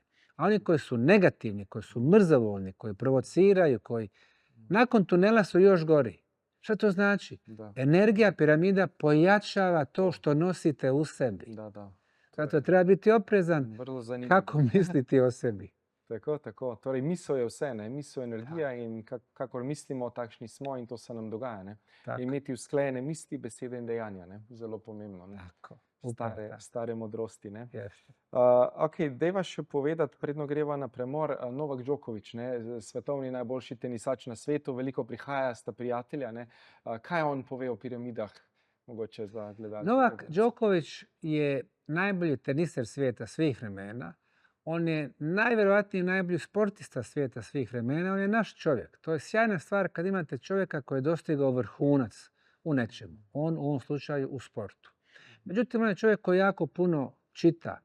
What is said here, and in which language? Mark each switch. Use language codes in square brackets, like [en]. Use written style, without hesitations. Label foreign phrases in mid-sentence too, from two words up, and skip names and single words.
[bs] A oni koji su negativni, koji su mrzovoljni, koji provociraju, koji nakon tunela su još gori. Šta to znači? Energija piramida pojačava to što nosite u sebi. Zato treba biti oprezan kako misliti o sebi. [sl] Tako, tako. Torej, misel je vse, ne? Misel je energija in kakor mislimo, takšni smo in to se nam dogaja. Ne? Imeti usklajene misli, besede in dejanja. Ne? Zelo pomembno. Ne? Stare modrosti. Dejva še povedati, predno greva na premor, Novak Djokovic, ne? Svetovni najboljši tenisač na svetu, veliko prihaja, sta prijatelja. Ne? Kaj on pove o piramidah? Mogoče za gledalce. [bs] Novak Djokovic je najbolji teniser svijeta svih vremena. On je najvjerojatniji najbolji sportista svijeta svih vremena. On je naš čovjek. To je sjajna stvar kad imate čovjeka koji je dostigao vrhunac u nečemu. On u ovom slučaju u sportu. Međutim, on je čovjek koji jako puno čita.